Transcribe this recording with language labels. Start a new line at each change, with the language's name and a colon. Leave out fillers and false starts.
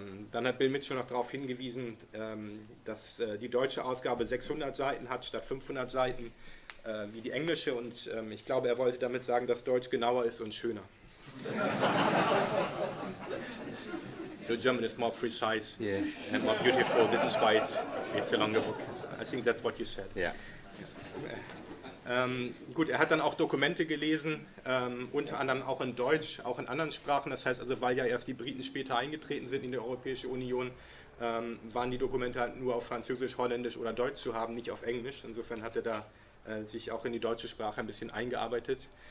German: Dann hat Bill Mitchell noch darauf hingewiesen, dass die deutsche Ausgabe 600 Seiten hat statt 500 Seiten wie die englische, und ich glaube, er wollte damit sagen, dass Deutsch genauer ist und schöner.
English: So German is more precise and more beautiful. This is why it's a longer book. I think that's what you said. Yeah.
German: Gut, er hat dann auch Dokumente gelesen, unter anderem auch in Deutsch, auch in anderen Sprachen. Das heißt also, weil ja erst die Briten später eingetreten sind in die Europäische Union, waren die Dokumente halt nur auf Französisch, Holländisch oder Deutsch zu haben, nicht auf Englisch. Insofern hat er da sich auch in die deutsche Sprache ein bisschen eingearbeitet.